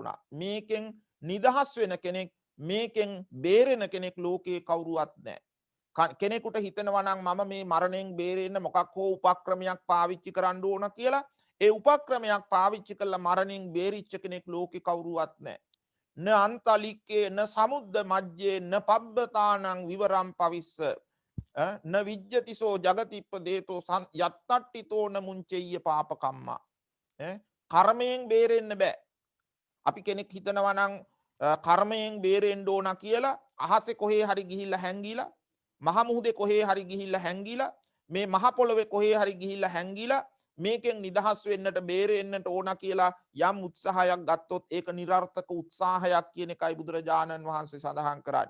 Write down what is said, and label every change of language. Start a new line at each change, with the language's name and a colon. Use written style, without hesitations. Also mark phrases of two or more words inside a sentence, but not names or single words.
Sinhala: මේකෙන් නිදහස් වෙන කෙනෙක් මේකෙන් බේරෙන කෙනෙක් ලෝකේ කවුරුවත් නැහැ. කෙනෙකුට හිතෙනවා නම් මම මේ මරණයෙන් බේරෙන්න මොකක් හෝ උපක්‍රමයක් පාවිච්චි කරන්න ඕන කියලා ඒ උපක්‍රමයක් පාවිච්චි කරලා මරණයෙන් බේරිච්ච කෙනෙක් ලෝකේ කවුරුවත් නැහැ.
Pali: න අන්තලික්කේ න සමුද්ද මජ්ජේ න පබ්බතානං විවරම් පවිස්ස න විජ්ජතිසෝ ජගතිප්පදේතෝ යත්තට්ටිතෝ න මුංචෙය්‍ය පාපකම්මා.
Sinhala: කර්මයෙන් බේරෙන්න බෑ. අපි කෙනෙක් හිතනවා නම් කර්මයෙන් බේරෙන්න ඕන කියලා අහසේ කොහේ හරි ගිහිල්ලා හැංගිලා මහ මුහුදේ කොහේ හරි ගිහිල්ලා හැංගිලා මේ මහ පොළොවේ කොහේ හරි ගිහිල්ලා හැංගිලා මේකෙන් නිදහස් වෙන්නට බේරෙන්නට ඕන කියලා යම් උත්සාහයක් ගත්තොත් ඒක නිරර්ථක උත්සාහයක් කියන එකයි බුදුරජාණන් වහන්සේ සඳහන් කරන්නේ.